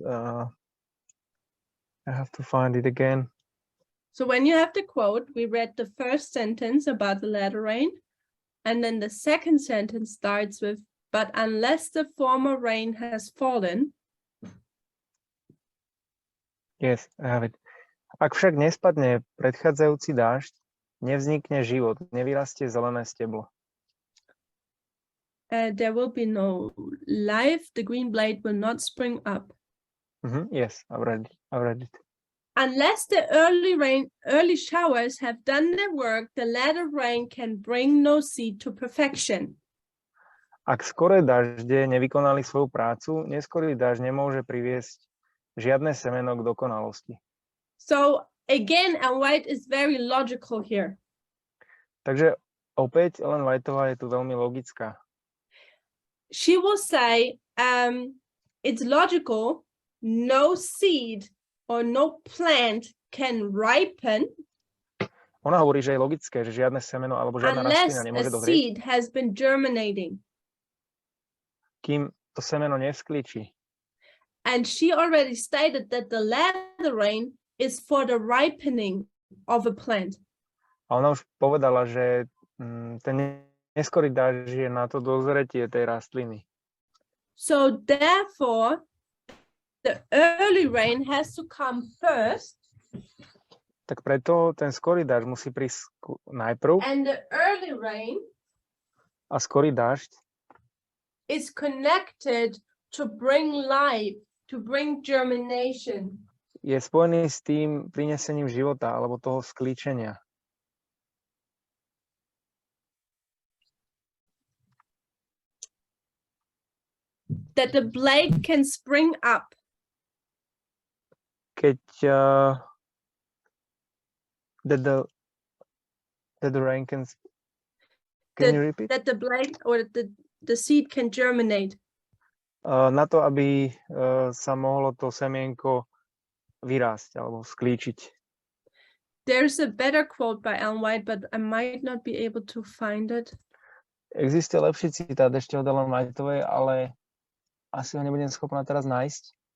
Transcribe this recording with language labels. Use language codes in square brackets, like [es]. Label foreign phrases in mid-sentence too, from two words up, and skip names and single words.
[en] I have to find it again. So when you have the quote, we read the first sentence about the latter rain, and then the second sentence starts with, but unless the former rain has fallen. Yes, I have it. [sk] Ak však nespadne predchádzajúci dážď, nevznikne život, nevyrastie zelené steblo. [en] There will be no life. The green blade will not spring up. Yes, I've read it. Unless the early showers have done their work, the latter rain can bring no seed to perfection. [sk] Ak skoré dažde nevykonali svoju prácu, neskorý dážď nemôže priviesť žiadne semeno k dokonalosti. [en] So again, Ellen White is very logical here. [sk] Takže opäť Ellen Whiteová je tu veľmi logická. [en] She will say, it's logical, no seed or no plant can ripen [sk] Ona hovorí, že je logické, že žiadne semeno alebo žiadna [en] unless [sk] rastlina [en] a [sk] nemôže dozrieť, [en] seed has been germinating. [sk] kým to semeno nevsklíči. [en] And she already stated that the latter rain is for the ripening of a plant. [sk] A ona už povedala, že ten neskorý dážď je na to dozretie tej rastliny. [en] So therefore, the early rain has to come first, [sk] Tak preto ten skorý dážď musí prísť najprv [en] and the early rain [sk] a skorý dážď [en] is connected to bring life, to bring germination. [sk] je spojený s tým prinesením života alebo toho sklíčenia. [en] That the blade can spring up. Keď that the rain can you repeat? That the blade or the seed can germinate. [sk] Na to, aby sa mohlo to semienko vyrásť alebo sklíčiť. [en] There's a better quote by Ellen White, but I might not be able to find it. [sk] Existuje lepší citát ešte od Ellen Whiteovej, ale asi ho nebudem schopná teraz nájsť.